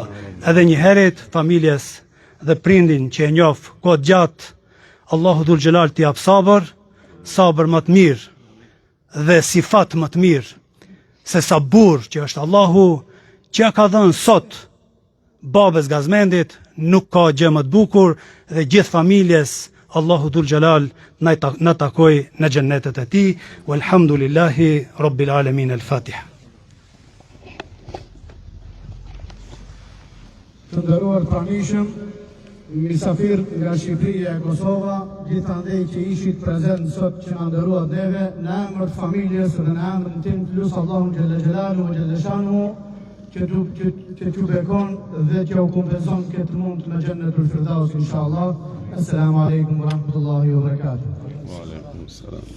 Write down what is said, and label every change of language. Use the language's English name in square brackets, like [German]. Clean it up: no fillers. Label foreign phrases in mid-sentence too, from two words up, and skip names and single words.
[Albanian] Edhe një herët familjes dhe prindin që e njoh kohë gjatë, Allahu [Arabic] ذو الجلال [Albanian] t'i jap sabër më të mirë dhe sifat më të mirë se sa burr që është Allahu që ja ka dhënë sot babes gazmendit, nuk ka gjë më të bukur dhe gjithë familjes Allahu [Arabic] ذو الجلال [Albanian] na takoj në xhennetet e tij. [Arabic] والحمد لله رب العالمين. Al-Fatiha. [Albanian] Të nderuar pranishëm, misafir nga Shqipëria e Kosova, gjithandej që ishit prezent sot që na nderuat neve, në emër të familjes dhe në emrin tim të lusë Allahun [Arabic] جل جلاله وجل شأنه [Albanian] që t'ju bekon dhe që u kompenzon këtë mund me [Arabic] جنة الفردوس [Albanian] inshallah. [Arabic] السلام عليكم ورحمة الله وبركاته. وعليكم السلام.